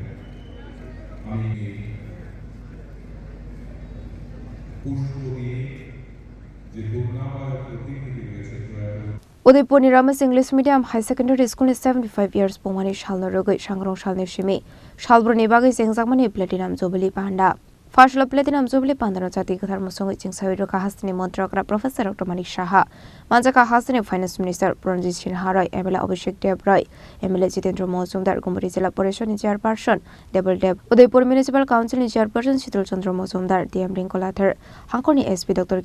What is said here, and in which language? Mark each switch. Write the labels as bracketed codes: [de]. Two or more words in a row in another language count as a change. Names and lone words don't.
[bn] আমি পুষ্প দিয়ে যে পূর্ণাবয় প্রতিকৃতি রয়েছে [trp] Udaipur ni Ramesh English Medium High Secondary School ni 75 years pumani shalna rogoi sangrong shalni shimi shalbro ni bagai jengjakmani Platinum Jubilee Panda Fashla Platinum Jubilee Panda no jati kathar musongi chingsai ro ka hastini montrakra Professor Dr. Manik Shaha manjaka hastini [en] Finance Minister [trp] Pranjit Sinha Roy MLA Abhishek Dev Roy MLA Jitendra Mojumdar Gumri Jila Parishad ni Chairperson Debel Dev Udaipur Municipal Council ni Chairperson Shitul Chandra Mojumdar DM Ringkolathar Hangkoni SP Dr.